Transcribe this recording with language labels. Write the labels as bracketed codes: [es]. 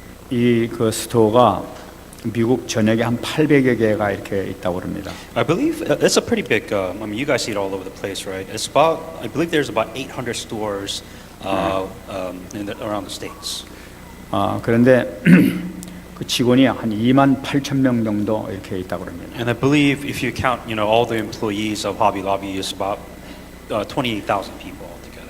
[ko] 이 그 스토어가 미국 전역에 한 800여 개가 이렇게 있다고 합니다. [en] I believe it's a pretty big. I mean, you guys see it all over the place, right? It's about. I believe there's about 800 stores around the states. [ko] 그런데 그 직원이 한 2만 8천 명 정도 이렇게 있다고 합니다. [en] And I believe if you count, all the employees of Hobby Lobby, is about 28,000 people altogether.